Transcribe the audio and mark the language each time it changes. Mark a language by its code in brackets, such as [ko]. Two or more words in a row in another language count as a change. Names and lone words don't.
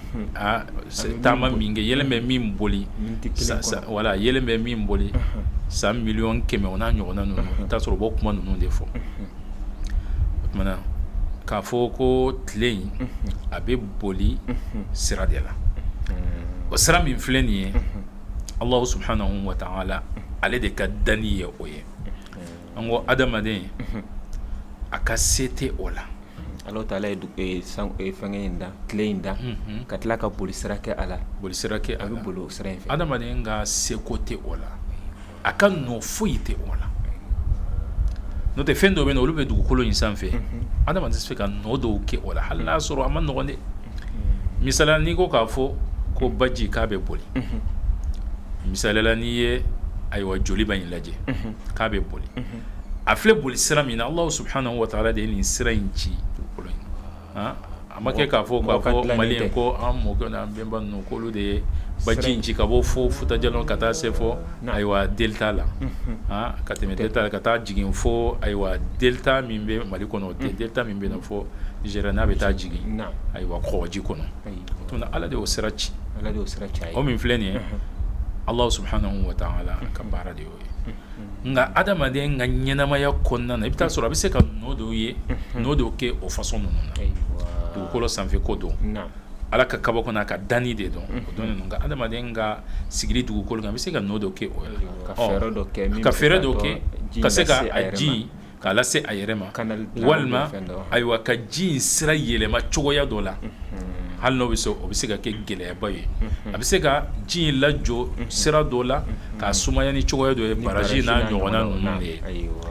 [bm] taama min kɛ yɛlɛn bɛ min boli voilà yɛlɛn bɛ min boli 100 miliyɔn kɛmɛ o n'a ɲɔgɔnna ninnu i t'a sɔrɔ u b'o kuma ninnu de fɔ o tumana k'a fɔ ko tile in a bɛ boli sira de la o sira min filɛ nin ye [ar] الله سبحانه وتعالى [bm] ale de ka danni ye o ye an ko adamaden a ka se tɛ o la [ar] الله تعالى [bm] ye fɛngɛ in da tile in da ka tila ka boli sira kɛ a la boli sira kɛ a la a bɛ boli o sira in fɛ adamaden ka seko tɛ o la a ka nɔ foyi tɛ o la n'o tɛ fɛn dɔw bɛ yen olu bɛ dugukolo in sanfɛ adamaden tɛ se ka nɔ dɔw kɛ o la hali n'a sɔrɔ a ma nɔgɔn dɛ misaliya n'i ko k'a fɔ ko baji k'a bɛ boli misaliya la n'i ye ayiwa joli ba in lajɛ k'a bɛ boli a filɛ boli sira min na [ar] الله سبحانه وتعالى [bm] de ye nin sira in ci dugukolo in a ma kɛ k'a fɔ maliyɛn ko an mɔkɛ n'an bɛnba ninnu k'olu de ye baji in ci ka bɔ fo Futajalɔn ka taa se fɔ ayiwa delta la ka tɛmɛ delta la ka taa jigin fo ayiwa delta min bɛ Mali kɔnɔ delta min bɛ yen fɔ Nigeria n'a bɛ taa jigin ayiwa kɔgɔji kɔnɔ o tuma ala de y'o sira ci o min filɛ nin ye [ar] الله سبحانه وتعالى [bm] ka baara de y'o ye nka adamaden ka ɲɛnamaya kɔnɔna na i bɛ taa sɔrɔ a bɛ se ka nɔ dɔw ye nɔ dɔw kɛ o façon ninnu na dugukolo sanfɛ ko don ala ka kaba kɔnɔ a ka danni de dɔn o dɔnnen don nka adamaden ka sigili dugukolo kan a bɛ se ka nɔ dɔw kɛ o la ka fɛɛrɛ dɔ kɛ ka se ka a ji k'a lase a yɛrɛ ma walima ayiwa ka ji in sira yɛlɛma cogoya dɔ la hali n'o bɛ se o bɛ se ka kɛ gɛlɛyaba ye a bɛ se ka ji in lajɔ sira dɔ la k'a sumaya ni cogoya dɔ ye baraji n'a ɲɔgɔnna ninnu de ye